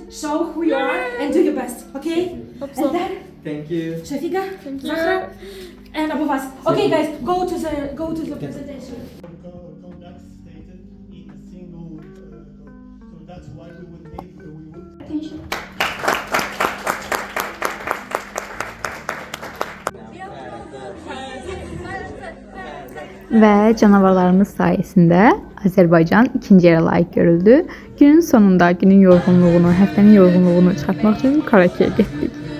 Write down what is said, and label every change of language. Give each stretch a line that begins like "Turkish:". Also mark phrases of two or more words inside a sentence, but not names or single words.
English: Show who you are and do your best. Okay? Hope so. And then Thank you. Shafika, Thank you. Zahra, and Abu Fas. Okay, guys, go to the presentation. Conduct stated in a single so that's why we would need we would Attention.
Azerbaijani: Və canavarlarımız sayəsində Azərbaycan ikinci yerə layiq görüldü. Günün sonunda günün yorğunluğunu, həftənin yorğunluğunu çıxartmaq üçün karaoke'yə getdik.